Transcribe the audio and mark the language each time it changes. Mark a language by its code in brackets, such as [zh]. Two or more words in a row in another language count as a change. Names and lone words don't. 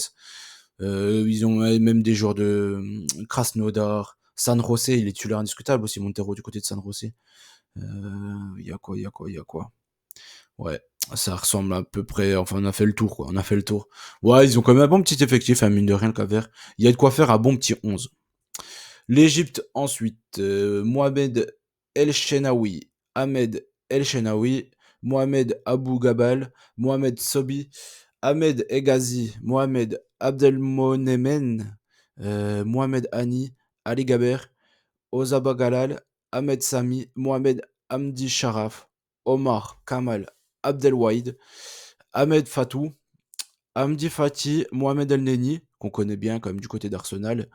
[fr] Ils ont même des joueurs de Krasnodar, San José, il est titulaire indiscutable aussi, Montero du côté de San José. Il y a quoi, il y a quoi, il y a quoi? Ouais, ça ressemble à peu près. Enfin, on a fait le tour, quoi. On a fait le tour. Ouais, ils ont quand même un bon petit effectif, hein, mine de rien, le Cap-Vert. Il y a de quoi faire un bon petit 11. L'Égypte, ensuite. Mohamed El Shenawi, Ahmed El Shenawi, Mohamed Abou Gabal, Mohamed Sobi, Ahmed Egazi, Mohamed Abdelmonemen, Mohamed Hani, Ali Gaber, Ozaba Galal, Ahmed Sami, Mohamed Hamdi Sharaf, Omar Kamal Abdelwahid, Ahmed Fatou, Hamdi Fati, Mohamed El Neni, qu'on connaît bien quand même du côté d'Arsenal.